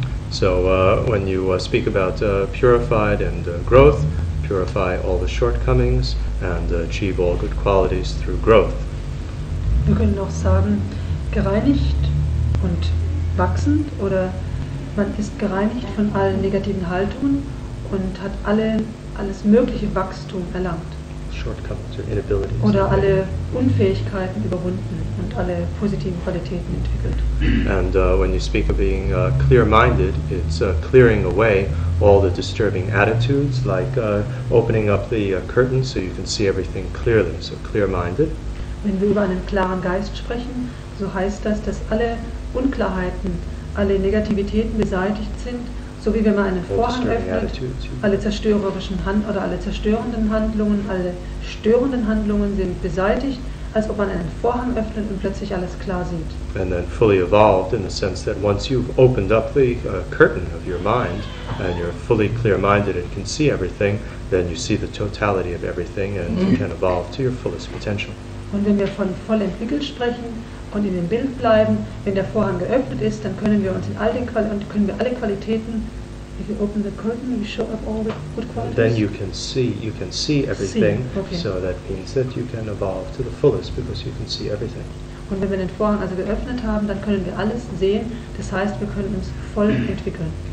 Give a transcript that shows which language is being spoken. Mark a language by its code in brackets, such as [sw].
[en] So when you speak about purified and growth, purify all the shortcomings and achieve all good qualities through growth. [de] Wir können auch sagen, gereinigt und wachsend, oder man ist gereinigt von allen negativen Haltungen und hat alles mögliche Wachstum erlangt. [en] shortcomings or inabilities. [de] Oder alle Unfähigkeiten überwunden und alle positiven Qualitäten entwickelt. [en] And when you speak of being clear-minded, it's clearing away all the disturbing attitudes, like opening up the curtain so you can see everything clearly. So clear-minded. [de] Wenn wir über einen klaren Geist sprechen, so heißt das, dass alle Unklarheiten, alle Negativitäten beseitigt sind, so wie wenn man einen Vorhang öffnet, alle zerstörerischen oder alle zerstörenden Handlungen, alle störenden Handlungen sind beseitigt, als ob man einen Vorhang öffnet und plötzlich alles klar sieht. [en] And then fully evolved in the sense that once you've opened up the curtain of your mind and you're fully clear-minded and can see everything, then you see the totality of everything and you can evolve to your fullest potential. [de] Und wenn wir von voll entwickelt sprechen und in dem Bild bleiben, wenn der Vorhang geöffnet ist, dann können wir uns in all den alle Qualitäten, [en] if you open the curtain, you show up all the good qualities. Then you can see everything, okay. So that means that you can evolve to the fullest because you can see everything. [de] Und wenn wir den Vorhang also geöffnet haben, dann können wir alles sehen, das heißt, wir können uns voll entwickeln.